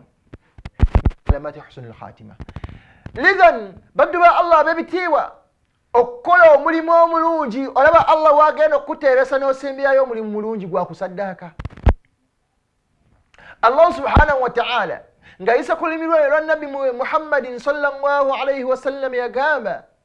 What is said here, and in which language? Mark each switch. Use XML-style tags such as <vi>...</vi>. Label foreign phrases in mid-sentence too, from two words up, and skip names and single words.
<ar>علامات حسن الخاتمة.</ar> <lg>Lidhan baddu ba Allah b'ebitiibwa okukola omulimu omulungi olaba Allah wagenda okuteebesa n'osembyayo omulimu mulungi gwa kusaddaaka. Allah</lg> <ar>سبحانه وتعالى</ar> <lg>nga isa ku lulimi lwa Nabbi Muhammadin</lg> <ar>صلى الله عليه وسلم</ar> <lg>yagamba</lg>